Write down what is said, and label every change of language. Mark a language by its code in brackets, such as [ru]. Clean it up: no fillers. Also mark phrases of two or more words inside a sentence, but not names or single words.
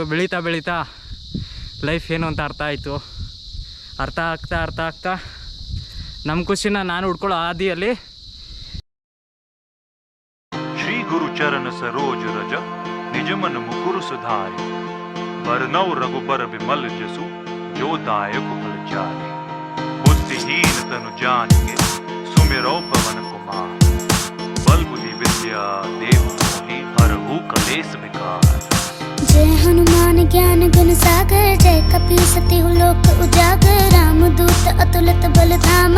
[kn] ಬೆಳೀತಾ ಬೆಳೀತಾ ಲೈಫ್ ಏನು ಅಂತ ಅರ್ಥ ಆಗ್ತಾ ನಮ್ಮ ಖುಷಿನ ನಾನು ಹುಡ್ಕೊಳ್ಳೋ ಹಾದಿಯಲ್ಲಿ [awa] श्री गुरु चरण सरोज रज निजमन मुकुरु सुधारि बरनौ रघुबर बिमल जसु जो दायक फल चारे बुद्धिहीन तनु जानिके सुमिरो पवन कुमार बल बुद्धि विद्या देव मोहि हरहु कलेश विकार। जय हनुमान ज्ञान गुण सागर जय कपी सति लोक उजागर रामदूत अतुलित बल धामा